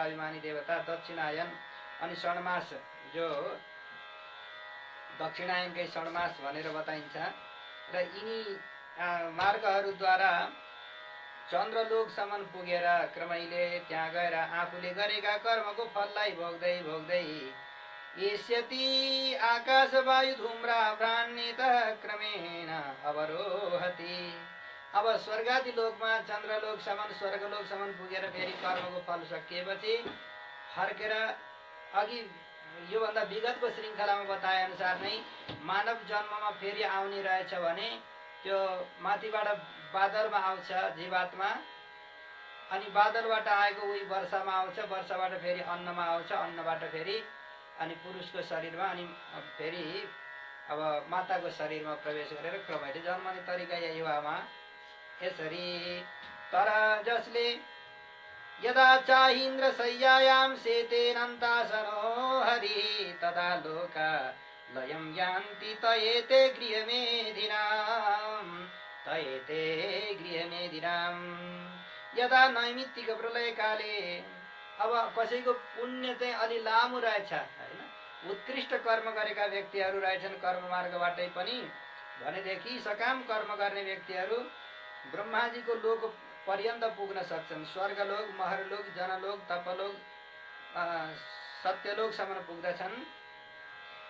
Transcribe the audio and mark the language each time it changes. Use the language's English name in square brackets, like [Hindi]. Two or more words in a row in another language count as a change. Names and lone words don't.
[Nepali] अभिमानी देवता, दक्षिणायन अनि षण्मास जो दक्षिणायनकै षण्मास भनेर बताइन्छ र यिनी मार्गहरूद्वारा चन्द्रलोकसम्म पुगेर क्रमैले त्यहाँ गएर आफूले गरेका कर्मको फललाई भोग्दै भोग्दै [Sanskrit] एष्यति आकाश वायु धूम्राभ्रान्वित क्रमेण अवरोहति। [Nepali] अब स्वर्गादि लोकमा चन्द्रलोकसम्म स्वर्गलोकसम्म पुगेर फेरि कर्मको फल सकिएपछि फर्केर अघि योभन्दा विगतको श्रृङ्खलामा बताए अनुसार नै मानव जन्ममा फेरि आउने रहेछ भने त्यो माथिबाट बादलमा आउँछ जीवात्मा, अनि बादलबाट आएको उही वर्षामा आउँछ, वर्षाबाट फेरि अन्नमा आउँछ, अन्नबाट फेरि अनि पुरुषको शरीरमा, अनि फेरि अब माताको शरीरमा प्रवेश गरेर क्रमैले जन्मने तरिका यही हो आमा। यसरी तर जसले [Sanskrit] यदा चाहीन्द्र शय्यायां शेतेनन्तासनो हरि तदा लोका लयं यान्ति तयेते गृहमेधिनाम्। यदा नैमित्तिक प्रलय काले [Nepali] अब कसैको पुण्य चाहिँ अलि लामो रहेछ होइन, उत्कृष्ट कर्म गरेका व्यक्तिहरू रहेछन् कर्म मार्गबाटै पनि भनेदेखि सकाम कर्म गर्ने व्यक्तिहरू ब्रह्माजीको लोक पर्यन्त पुग्न सक्छन्। स्वर्गलोक, महरलोक, जनलोक, तपलोक, सत्यलोकसम्म पुग्दछन्।